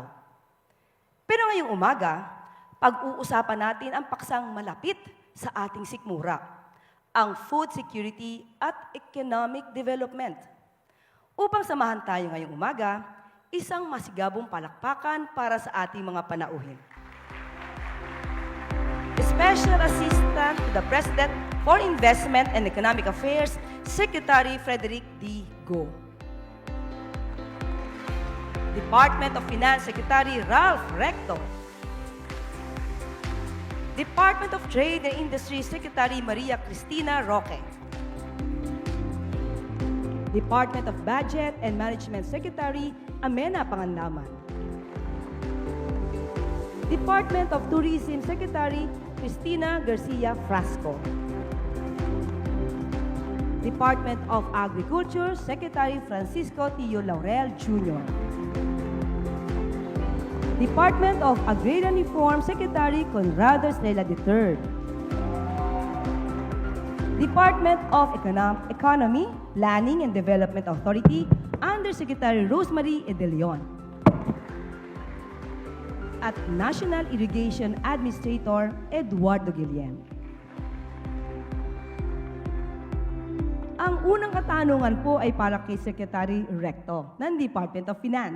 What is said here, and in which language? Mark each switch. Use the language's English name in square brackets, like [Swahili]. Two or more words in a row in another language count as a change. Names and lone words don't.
[Filipino] Pero ngayong umaga, pag-uusapan natin ang paksang malapit sa ating sikmura, ang [English] food security [Filipino] at [English] economic development. [Filipino] Upang samahan tayo ngayong umaga, isang masigabong palakpakan para sa ating mga panauhin. Special Assistant to the President for Investment and Economic Affairs, Secretary Frederick D. Go. Department of Finance Secretary Ralph Recto. Department of Trade and Industry Secretary Maria Cristina Roque. Department of Budget and Management Secretary Amena Pangandaman. Department of Tourism Secretary Cristina Garcia Frasco. Department of Agriculture Secretary Francisco Tio Laurel Jr. Department of Agrarian Reform Secretary Conrado Estrella III. Department of Economy, Planning and Development Authority Undersecretary Rosemary E. De Leon. At National Irrigation Administrator Eduardo Guillen. Ang unang katanungan po ay para kay Secretary Recto ng Department of Finance.